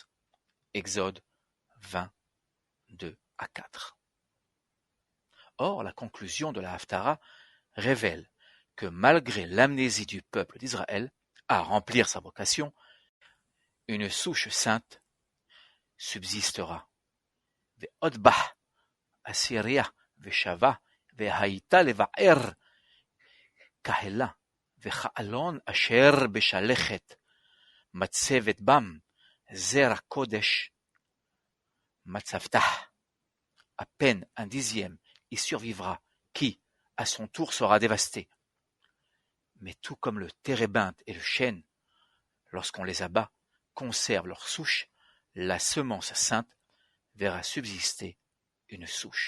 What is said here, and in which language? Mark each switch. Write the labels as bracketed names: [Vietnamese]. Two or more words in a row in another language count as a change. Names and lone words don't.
[French] Exode 20, 2-4. Or, la conclusion de la Haftarah révèle que malgré l'amnésie du peuple d'Israël à remplir sa vocation, une souche sainte subsistera. [Hebrew] ועוד בא אסיריה ושבה והייתה לבער קהלה וכאלון אשר בשלכת מצבת בם זרע קודש מצבתה. [French] À peine un dixième y survivra, qui, à son tour, sera dévasté. Mais tout comme le térébinthe et le chêne, lorsqu'on les abat, conservent leur souche, la semence sainte verra subsister une souche.